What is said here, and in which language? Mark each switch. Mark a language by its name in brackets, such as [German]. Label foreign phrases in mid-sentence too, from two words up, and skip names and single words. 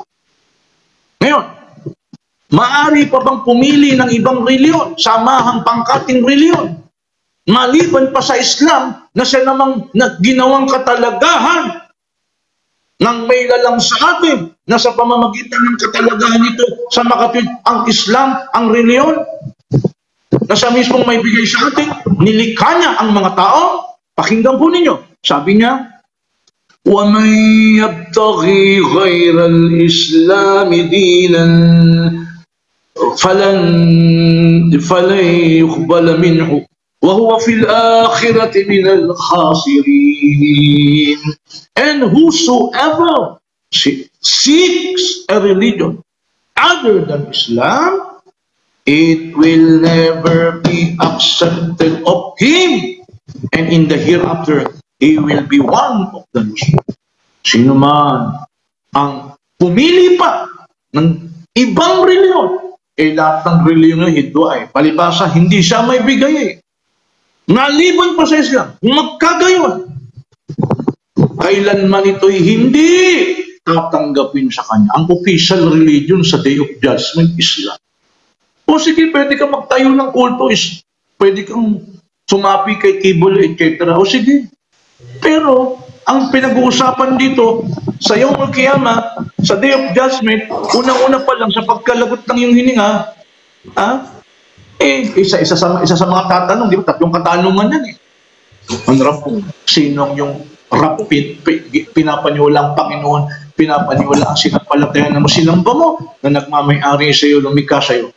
[Filipino] Ngayon, maaari pa bang pumili ng ibang reliyon, samahang pangkating reliyon, maliban pa sa Islam na siya namang ginawang katalagahan ng may lalang sa atin na sa pamamagitan ng katalagahan nito sa makatwid ang Islam, ang reliyon? na siya mismong may bigay sa atin, nilikha niya ang mga tao. Pakinggan po ninyo. Sabi niya, [Arabic] وَمَنْ يَبْتَغِي غَيْرَ الْإِسْلَامِ دِينًا فَلَنْ يُقْبَلَ مِنْهُ وَهُوَ فِي الْآخِرَةِ مِنَ الْخَاسِرِينَ. [English] And whosoever seeks a religion other than Islam, it will never be accepted of him, and in the hereafter, he will be one of the lost. [Filipino] Sino man ang pumili pa ng ibang reliyon, lahat ng reliyon ito ay palibasa, hindi siya may bigay Naliban pa sa Islam, magkagayon, kailanman ito'y hindi tatanggapin sa kanya. Ang [English] official religion [Filipino] sa [English] Day of Judgment, [Filipino] Islam. O sige, pwede ka magtayo ng kulto, pwede kang sumapi kay Kibble, etc. O sige. Pero, ang pinag-uusapan dito, sa [Arabic] يوم القيامة, [Filipino] sa [English] Day of Judgment, [Filipino] unang-una pa lang sa pagkalagot ng iyong hininga, isa sa mga tatanong, di ba? Tatlong katanungan yan Ang rap, sinong yung rap pinapaniwalang Panginoon, pinapaniwala ang sinampalatayan na sinamba mo na nagmamay-ari sa iyo, lumikha sa iyo.